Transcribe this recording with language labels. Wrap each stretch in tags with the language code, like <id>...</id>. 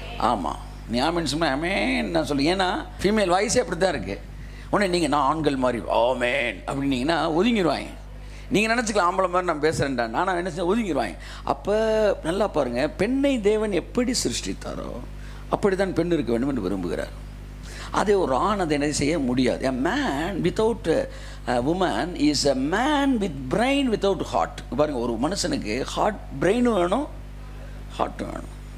<ta>ஆமாம், நீ ஆமென் சொன்ன ஆமென் நான் சொல்லுங்கள். ஏன்னா ஃபீமேல் வாய்ஸே அப்படி தான் இருக்குது. உடனே நீங்கள் நான் ஆண்கள் மாதிரி ஆமென் அப்படின்னீங்கன்னா ஒதுங்கிடுவாங்க. நீங்கள் நினச்சிக்கலாம் ஆம்பளை மாதிரி நான் பேசுகிறேன்டா, நான் என்ன ஒதுங்கிடுவாங்க. அப்போ நல்லா பாருங்கள், பெண்ணை தேவன் எப்படி சிருஷ்டித்தாரோ அப்படி தான் பெண் இருக்க வேண்டும் என்று விரும்புகிறார். அதே ஒரு ஆண் அதை என்ன செய்ய முடியாது.</ta> <en>A man without a woman is a man with brain without heart.</en> <ta>பாருங்கள், ஒரு மனுஷனுக்கு பிரெயினும் வேணும், ஹார்ட்டும் வேணும்.</ta>